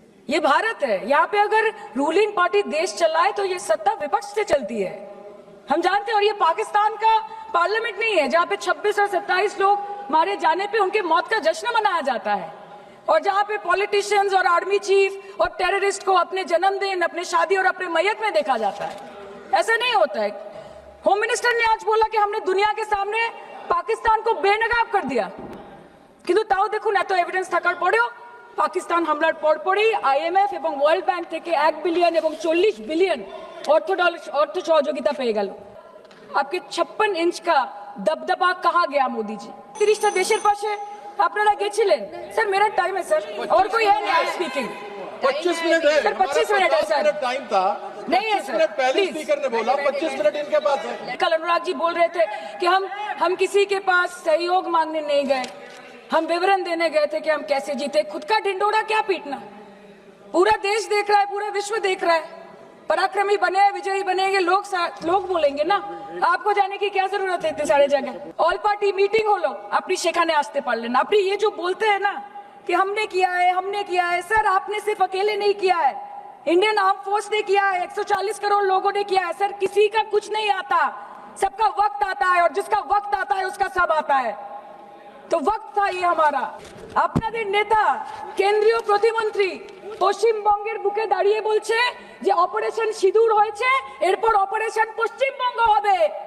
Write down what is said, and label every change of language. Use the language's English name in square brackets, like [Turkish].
[Hindi] ये भारत है, यहाँ पे अगर रूलिंग पार्टी देश चलाए तो ये सत्ता विपक्ष से चलती है, हम जानते हैं। और ये पाकिस्तान का पार्लियामेंट नहीं है जहाँ पे 26 और 27 लोग मारे जाने पे उनके मौत का जश्न मनाया जाता है, और जहाँ पे पॉलिटिशियंस और आर्मी चीफ और टेररिस्ट को अपने जन्मदिन, अपने शादी और अपने मैयत में देखा जाता है। ऐसा नहीं होता है। होम मिनिस्टर ने आज बोला कि हमने दुनिया के सामने पाकिस्तान को बेनकाब कर दिया, [Bangla] কিন্তু তাও দেখুন এত এভিডেন্স থাকার পরেও পাকিস্তান হামলার পরপরই আইএমএফ এবং ওয়ার্ল্ড ব্যাংক থেকে 1 বিলিয়ন এবং 40 বিলিয়ন অর্থ সহযোগিতা পেয়ে গেল। [Hindi] आपके 56 इंच का दबदबा कहाँ गया मोदी जी? [Bangla] 30টা দেশের পাশে আপনারা গেছিলেন। [Hindi] স্যার मेरा टाइम है सर, और कोई है नहीं स्पीकिंग? 25 मिनट है सर 25 मिनट है सर, टाइम था। नहीं है सर, पहले स्पीकर ने बोला 25 मिनट इनके पास है। कल अनुराग जी बोल रहे थे कि हम किसी के पास सहयोग मांगने नहीं गए, हम विवरण देने गए थे कि हम कैसे जीते। खुद का ढिंडोरा क्या पीटना? पूरा देश देख रहा है, पूरा विश्व देख रहा है। पराक्रमी बने, विजयी बनेंगे लोग बोलेंगे ना, आपको जाने की क्या जरूरत है इतने सारे जगह। ऑल पार्टी मीटिंग हो लो, अपनी शेखाने आस्ते पढ़ लेना। अपनी ये जो बोलते हैं ना कि हमने किया है, सर आपने सिर्फ अकेले नहीं किया है, इंडियन आर्म फोर्स ने किया है, 140 करोड़ लोगों ने किया है। सर किसी का कुछ नहीं आता, सबका वक्त आता है, और जिसका वक्त आता है उसका सब आता है। तो वक्त था ये हमारा। [Bangla] আপনাদের নেতা কেন্দ্রীয় প্রতিমন্ত্রী পশ্চিমবঙ্গের বুকে দাঁড়িয়ে বলছে যে অপারেশন সিঁদুর হয়েছে, এরপর অপারেশন পশ্চিমবঙ্গ হবে।